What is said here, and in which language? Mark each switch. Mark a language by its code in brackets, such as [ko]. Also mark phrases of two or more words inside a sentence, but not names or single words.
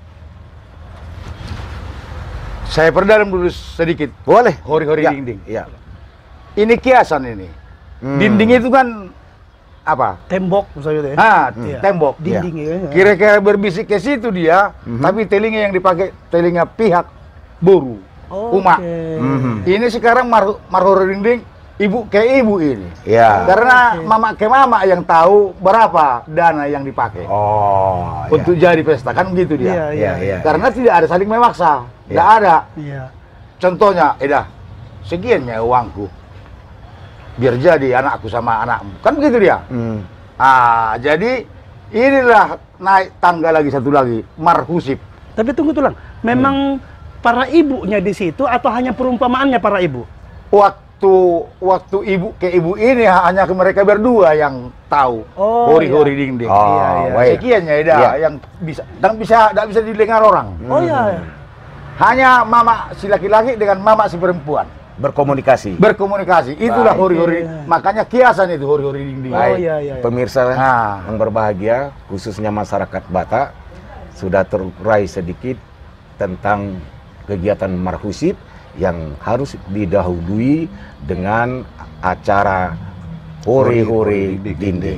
[id] Saya perdalam dulu sedikit. Boleh. Hori-hori Ya, dinding. Ya. Ini kiasan ini. Dinding itu kan apa? Tembok misalnya ya. Iya. Tembok. Dinding ya. Kira-kira berbisik ke situ dia, tapi telinga yang dipakai telinga pihak boru, umak. Ini sekarang marhori dinding, ibu ke ibu ini. Ya. Karena mama ke mama yang tahu berapa dana yang dipakai Oh. untuk jadi pesta, kan begitu Iya, dia. iya. Ya. Karena tidak ada saling memaksa, tidak ada. Iya. Contohnya, sekiannya uangku, biar jadi anakku sama anakmu, kan begitu dia. Jadi inilah naik tangga lagi satu lagi, marhusip. Tapi tunggu Tulang, memang para ibunya di situ atau hanya perumpamaannya para ibu? Waktu ibu ke ibu ini hanya ke mereka berdua yang tahu Oh, hori-hori dinding. Oh, Iya, iya. baik. Sekiannya Iya. yang tidak bisa didengar orang. Oh ya. Hanya mama si laki-laki dengan mama si perempuan Berkomunikasi. berkomunikasi. Itulah Baik. hori-hori. Iya. Makanya kiasan itu hori-hori dinding. Oh, iya, iya. Pemirsa Nah. yang berbahagia, khususnya masyarakat Batak, sudah terurai sedikit tentang kegiatan marhusip yang harus didahului dengan acara hore-hore dinding.